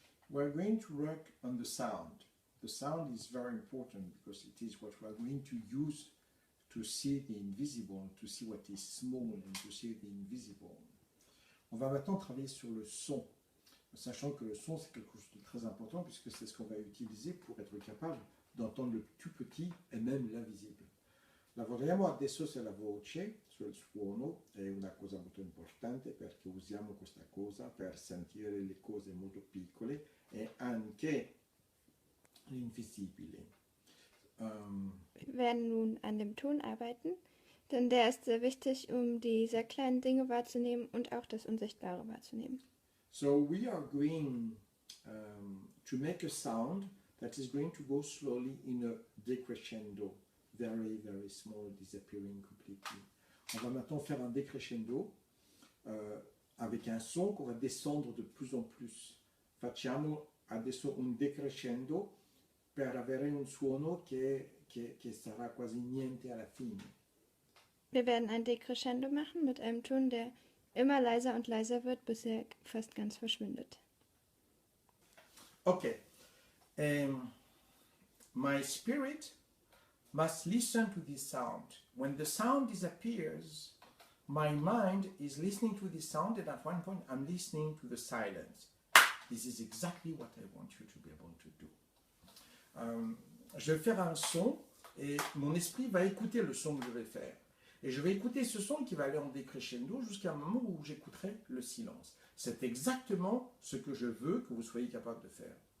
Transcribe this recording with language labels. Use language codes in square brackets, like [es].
[en] We're going to work on the sound. The sound is very important because it is what we're going to use to see the invisible, to see what is small and to see the invisible. [fr] On va maintenant travailler sur le son, sachant que le son c'est quelque chose de très important puisque c'est ce qu'on va utiliser pour être capable d'entendre le tout petit et même l'invisible. [it] Lavoriamo adesso sulla voce, sul suono, è una cosa molto importante perché usiamo questa cosa per sentire le cose molto piccole e anche l'invisibile. [de] Wir werden nun an dem Ton arbeiten, denn der ist sehr wichtig, um die sehr kleinen Dinge wahrzunehmen und auch das Unsichtbare wahrzunehmen. [en] So we are going to make a sound that is going to go slowly in a decrescendo, very, very small, disappearing completely. [fr] On va maintenant faire un décrescendo avec un son qu'on va descendre de plus en plus. [it] Facciamo adesso un decrescendo per avere un suono che sarà quasi niente alla fine. [de] Wir werden ein Decrescendo machen mit einem Ton, der immer leiser und leiser wird, bis er fast ganz verschwindet. [en] Okay. My spirit must listen to this sound. When the sound disappears, my mind is listening to this sound, and at one point I'm listening to the silence. This is exactly what I want you to be able to do. [fr] Je vais faire un son et mon esprit va écouter le son que je vais faire. Et je vais écouter ce son qui va aller en décrescendo jusqu'à un moment où j'écouterai le silence. C'est exactement ce que je veux que vous soyez capable de faire.